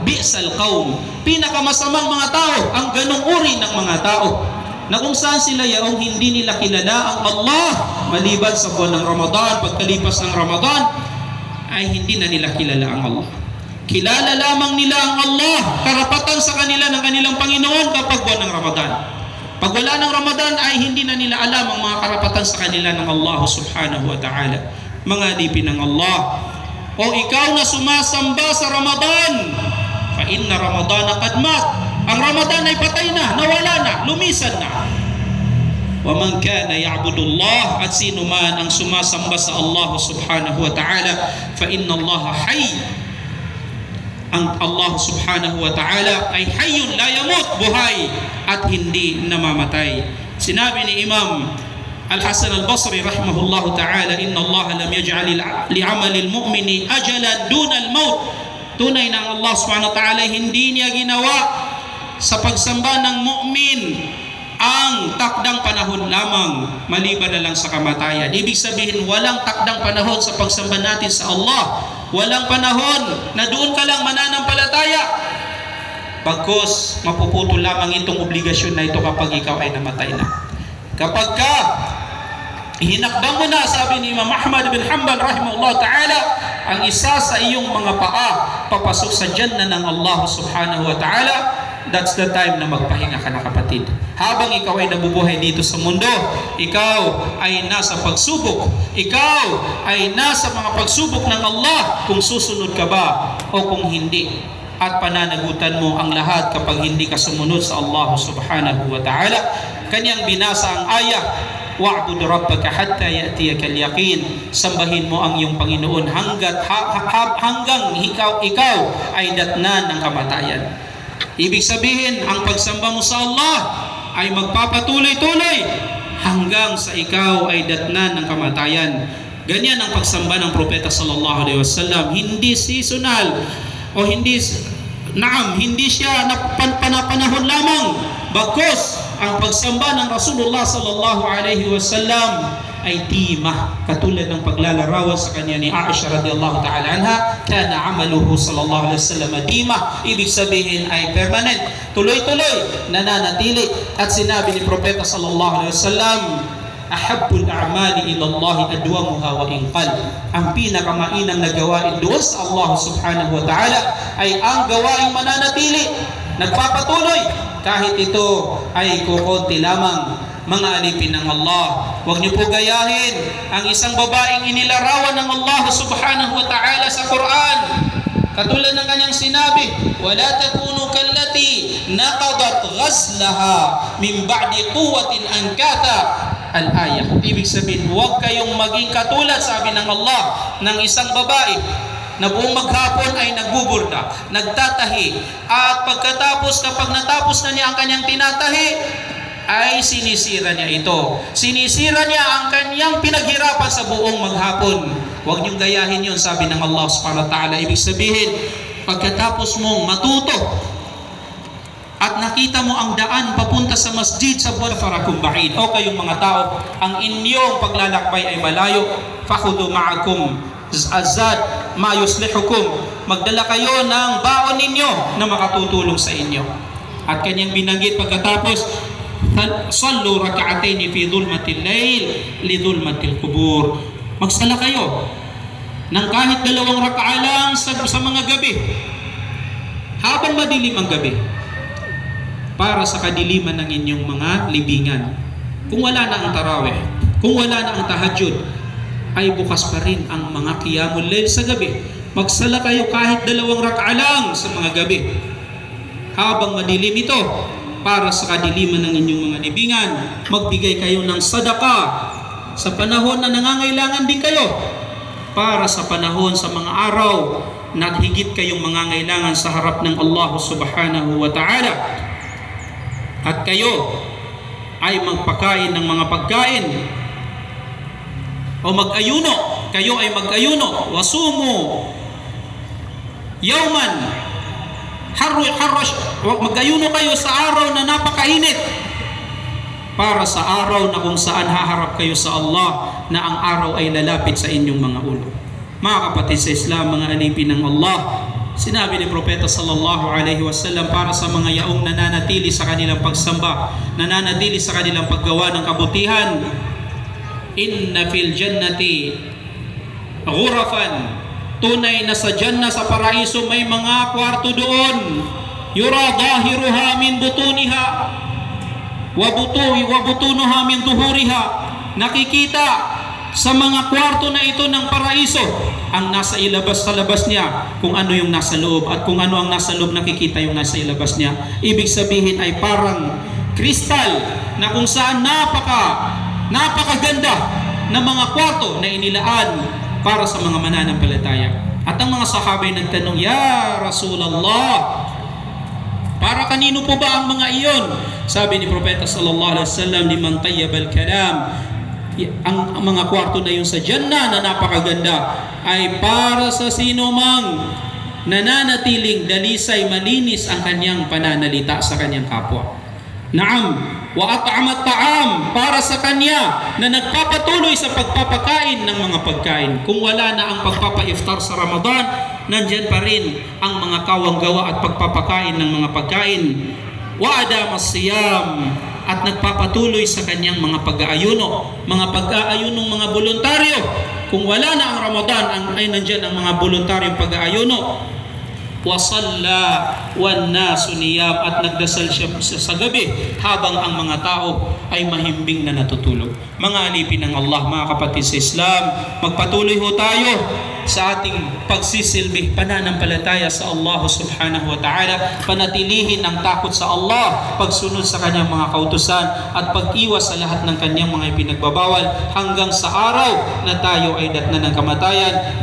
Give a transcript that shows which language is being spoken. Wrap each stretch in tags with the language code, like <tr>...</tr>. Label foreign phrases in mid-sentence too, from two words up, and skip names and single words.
<ar>بئس القوم,</ar> <tl>pinakamasamang mga tao, ang ganong uri ng mga tao, na kung saan sila yaong hindi nila kilala ang Allah maliban sa buwan ng Ramadan, pagkalipas ng Ramadan ay hindi na nila kilala ang Allah. Kilala lamang nila ang Allah, karapatan sa kanila ng kanilang Panginoon kapag buwan ng Ramadan. Pag wala ng Ramadan ay hindi na nila alam ang mga karapatan sa kanila ng Allah</tl> <ar>سبحانه وتعالى.</ar> <tl>Mga alipin ng Allah, o ikaw na sumasamba sa Ramadan,</tl> <ar>فإن رمضان قد مات,</ar> <tl>ang Ramadan ay patay na, nawala na, lumisan na.</tl> <ar>ومن كان يعبد الله,</ar> <tl>at sino man ang sumasamba sa Allah</tl> <ar>سبحانه وتعالى, فإن الله حي,</ar> <tl>ang Allah</tl> <ar>سبحانه وتعالى</ar> <tl>ay</tl> <ar>حي لا يموت,</ar> <tl>buhay at hindi namamatay. Sinabi ni</tl> <ar>Imam Al-Hasan Al-Basri رحمه الله تعالى, "إن الله لم يجعل لعمل المؤمن أجلا دون الموت."</ar> <tl>Tunay na Allah</tl> <ar>سبحانه وتعالى</ar> <tl>hindi niya ginawa sa pagsamba ng mu'min ang takdang panahon lamang, maliban na lang sa kamatayan. Ibig sabihin, walang takdang panahon sa pagsamba natin sa Allah. Walang panahon na doon ka lang mananampalataya. Bagkus mapuputol lamang itong obligasyon na ito kapag ikaw ay namatay na. Kapag ka hinakbang mo na, sabi ni Imam Ahmad bin Hanbal</tl> <ar>رحمه الله تعالى,</ar> <tl>ang isa sa iyong mga paa papasok sa Jannah ng Allah</tl> <ar>سبحانه وتعالى,</ar> <en>that's the time</en> <tl>na magpahinga ka na, kapatid. Habang ikaw ay nabubuhay dito sa mundo, ikaw ay nasa pagsubok, ikaw ay nasa mga pagsubok ng Allah kung susunod ka ba o kung hindi. At pananagutan mo ang lahat kapag hindi ka sumunod sa Allah</tl> <ar>سبحانه وتعالى.</ar> <tl>Kanyang binasa ang ayah,</tl> <ar>"واعبد ربك حتى يأتيك اليقين."</ar> <tl>Sambahin mo ang iyong Panginoon hanggang ikaw ay datnan ng kamatayan. Ibig sabihin, ang pagsamba mo sa Allah ay magpapatuloy-tuloy hanggang sa ikaw ay datnan ng kamatayan. Ganyan ang pagsamba ng Propeta</tl> <ar>صلى الله عليه وسلم.</ar> <tl>Hindi seasonal o hindi siya panapanahon lamang. Bagkus ang pagsamba ng Rasulullah</tl> <ar>صلى الله عليه وسلم</ar> <tl>ay timah, katulad ng paglalarawan sa kanya ni Aisha</tl> <ar>رضي الله تعالى عنها, كان عمله صلى الله عليه وسلم ديمة,</ar> <tl>ibig sabihin ay permanent, tuloy-tuloy, nananatili. At sinabi ni Propeta</tl> <ar>صلى الله عليه وسلم, أحب الأعمال إلى الله أدومها وإن قل.</ar> <tl>Ang pinakamainang na gawain doon sa Allah</tl> <ar>سبحانه وتعالى</ar> <tl>ay ang gawaing mananatili, nagpapatuloy, kahit ito ay kukunti lamang. mga alipin ng Allah. Huwag niyo po gayahin ang isang babaeng inilarawan ng Allah</tl> <ar>سبحانه وتعالى</ar> <tl>sa Quran. Katulad ng kanyang sinabi,</tl> <ar>وَلَا تَكُونُوا كَالَّتِي نَقَضَتْ غَزْلَهَا مِنْ بَعْدِ قُوَّةٍ أَنْكَاثًا. Al-ayah.</ar> <tl>Ibig sabihin, huwag kayong maging katulad, sabi ng Allah, ng isang babae na buong maghapon ay nagbuburda, nagtatahi, at pagkatapos, kapag natapos na niya ang kanyang tinatahi, ay sinisira niya ito. Sinisira niya ang kanyang pinaghirapan sa buong maghapon. Huwag niyong gayahin yun, sabi ng Allah</tl> <ar>سبحانه وتعالى.</ar> <tl>Ibig sabihin, pagkatapos mong matuto at nakita mo ang daan papunta sa masjid sa buwan</tl> <ar>فركم بعيد,</ar> <tl>o kayong mga tao, ang inyong paglalakbay ay malayo,</tl> <ar>فخذوا معكم الزاد ما يصلحكم,</ar> <tl>magdala kayo ng baon ninyo na makatutulong sa inyo. At kanyang binanggit pagkatapos,</tl> <ar>صلوا ركعتين في ظلمة الليل لظلمة القبور,</ar> <tl>magsala kayo ng kahit 2 rak'a lang sa mga gabi habang madilim ang gabi, para sa kadiliman ng inyong mga libingan. Kung wala na ang tarawih, kung wala na ang tahajjud, ay bukas pa rin ang mga</tl> <ar>قيام الليل</ar> <tl>sa gabi. Magsala kayo kahit 2 rak'a lang sa mga gabi habang madilim ito, para sa kadiliman ng inyong mga libingan. Magbigay kayo ng sadaka sa panahon na nangangailangan din kayo, para sa panahon sa mga araw na higit kayong mangangailangan sa harap ng Allah</tl> <ar>سبحانه وتعالى.</ar> <tl>At kayo ay magpakain ng mga pagkain o mag-ayuno. Kayo ay mag-ayuno.</tl> <ar>وصوموا يوما</ar> <tl>mag-ayuno kayo sa araw na napakainit, para sa araw na kung saan haharap kayo sa Allah, na ang araw ay lalapit sa inyong mga ulo. Mga kapatid sa Islam, mga alipin ng Allah, sinabi ni Propeta</tl> <ar>صلى الله عليه وسلم</ar> <tl>para sa mga yaong nananatili sa kanilang pagsamba, nananatili sa kanilang paggawa ng kabutihan,</tl> <ar>إن في الجنة غرفا,</ar> <tl>tunay na sa Jannah, sa paraiso, may mga kwarto doon,</tl> <ar>يرى ظاهرها من بطونها وبطونها من ظهورها,</ar> <tl>nakikita sa mga kwarto na ito ng paraiso ang nasa ilabas sa labas niya, kung ano yung nasa loob, at kung ano ang nasa loob, nakikita yung nasa ilabas niya. Ibig sabihin ay parang kristal na kung saan napakaganda na mga kwarto na inilaan para sa mga mananampalataya. At ang mga sahabay nagtanong,</tl> <ar>يا رسول الله,</ar> <tl>para kanino po ba ang mga iyon? Sabi ni Propeta</tl> <ar>صلى الله عليه وسلم, لمن طيب الكلام,</ar> <tl>ang mga kwarto na yun sa Jannah na napakaganda ay para sa sino mang nananatiling dalisay, malinis ang kanyang pananalita sa kanyang kapwa.</tl> <ar>نعم وأطعم الطعام,</ar> <tl>para sa kanya na nagpapatuloy sa pagpapakain ng mga pagkain. Kung wala na ang pagpapa-iftar sa Ramadan, nandyan pa rin ang mga kawang gawa at pagpapakain ng mga pagkain.</tl> <ar>وأدام الصيام,</ar> <tl>at nagpapatuloy sa kanyang mga pag-aayuno, mga pag-aayunong mga voluntaryo. Kung wala na ang Ramadan, ay nandyan ang mga voluntaryong pag-aayuno.</tl> <ar>وصلى والناس نيام,</ar> <tl>at nagdasal siya sa gabi habang ang mga tao ay mahimbing na natutulog. Mga alipin ng Allah, mga kapatid sa Islam, magpatuloy ho tayo sa ating pagsisilbi, pananampalataya sa Allah</tl> <ar>سبحانه وتعالى,</ar> <tl>panatilihin ang takot sa Allah, pagsunod sa kanyang mga kautusan, at pag-iwas sa lahat ng kanyang mga ipinagbabawal, hanggang sa araw na tayo ay datna ng kamatayan.</tl>